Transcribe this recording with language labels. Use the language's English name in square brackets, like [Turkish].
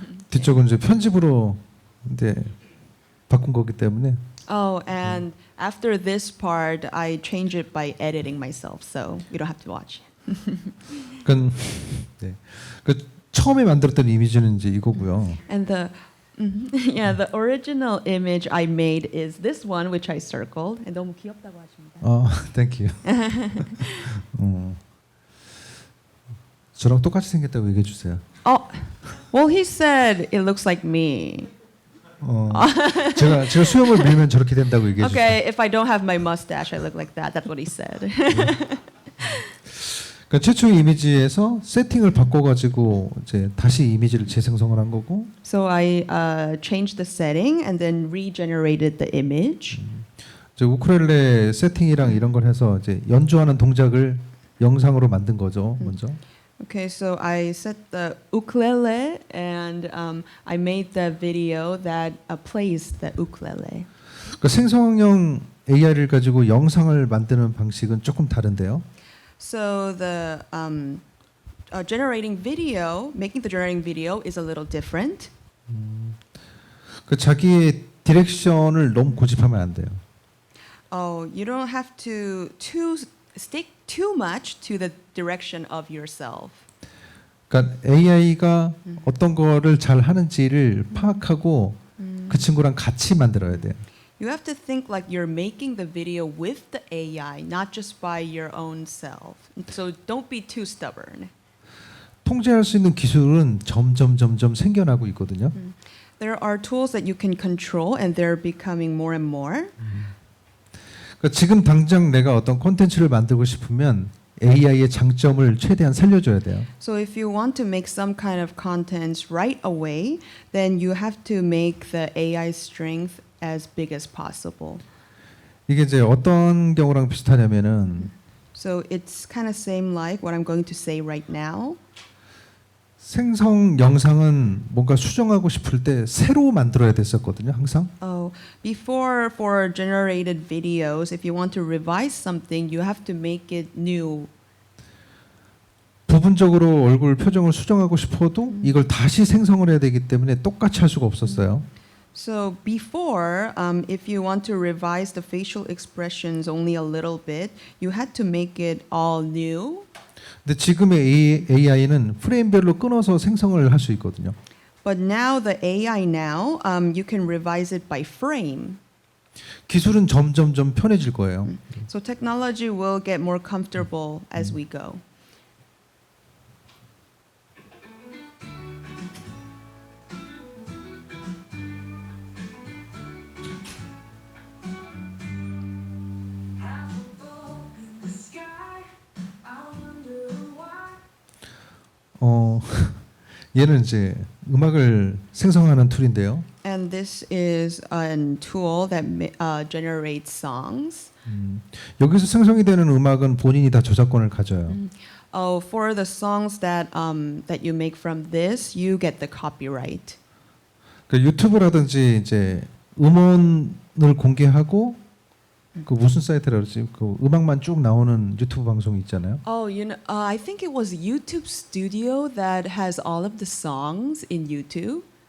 [Korean] 뒤쪽은 이제 편집으로 이제 바꾼 거기 때문에 [English] Oh, and after this part, I change it by editing myself, so you don't have to watch. [Korean] 그러니까 네. 그 처음에 만들었던 이미지는 이제 이거고요. [English] And the yeah, the original image I made is this one, which I circled. [Korean] And 너무 귀엽다고 하십니다. [English] thank you. [Korean] 저랑 똑같이 생겼다고 얘기해 주세요. [English] Oh, well, he said it looks like me. [Korean] 제가 수염을 밀면 저렇게 된다고 얘기해 주세요. [English] Okay, if I don't have my mustache, I look like that. That's what he said. [Korean] 그러니까 최초의 이미지에서 세팅을 바꿔가지고 이제 다시 이미지를 재생성을 한 거고. [English] So I changed the setting and then regenerated the image. [Korean] 이제 우쿨렐레 세팅이랑 이런 걸 해서 이제 연주하는 동작을 영상으로 만든 거죠, 먼저. [English] Okay, so I set the ukulele and I made the video that plays the ukulele. [Korean] 그러니까 생성형 AI를 가지고 영상을 만드는 방식은 조금 다른데요. [English] So the making the generating video is a little different. [Korean] 그 자기의 디렉션을 너무 고집하면 안 돼요. [English] Oh, you don't have to stick too much to the direction of yourself. [Korean] 그러니까 AI가 어떤 거를 잘 하는지를 파악하고 그 친구랑 같이 만들어야 돼요. [English] You have to think like you're making the video with the AI, not just by your own self. So don't be too stubborn. [Korean] 통제할 수 있는 기술은 점점 생겨나고 있거든요. [English] There are tools that you can control and they're becoming more and more. [Korean] 그러니까 지금 당장 내가 어떤 콘텐츠를 만들고 싶으면 AI의 장점을 최대한 살려줘야 돼요. [English] So if you want to make some kind of content right away, then you have to make the AI strength as big as possible. [Korean] 이게 이제 어떤 경우랑 비슷하냐면은 [English] So it's kind of same like what I'm going to say right now. [Korean] 생성 영상은 뭔가 수정하고 싶을 때 새로 만들어야 됐었거든요, 항상. [English] Oh, before for generated videos, if you want to revise something, you have to make it new. [Korean] 부분적으로 얼굴 표정을 수정하고 싶어도 이걸 다시 생성을 해야 되기 때문에 똑같이 할 수가 없었어요. [English] So before, if you want to revise the facial expressions only a little bit, you had to make it all new. [Korean] 근데 지금의 AI는 프레임별로 끊어서 생성을 할 수 있거든요. [English] But now the AI now, you can revise it by frame. [Korean] 기술은 점점 편해질 거예요. [English] So technology will get more comfortable as we go. [Korean] 얘는 이제 음악을 생성하는 툴인데요. [English] And this is a tool that generates songs. [Korean] 여기서 생성이 되는 음악은 본인이 다 저작권을 가져요. [English] Oh, for the songs that you make from this, you get the copyright. [Korean] 그 유튜브라든지 이제 음원을 공개하고 그 무슨 사이트라 그러지? 그 음악만 쭉 나오는 유튜브 방송 있잖아요. [English] Oh, you know, I think it was YouTube Studio that has all of the songs in YouTube.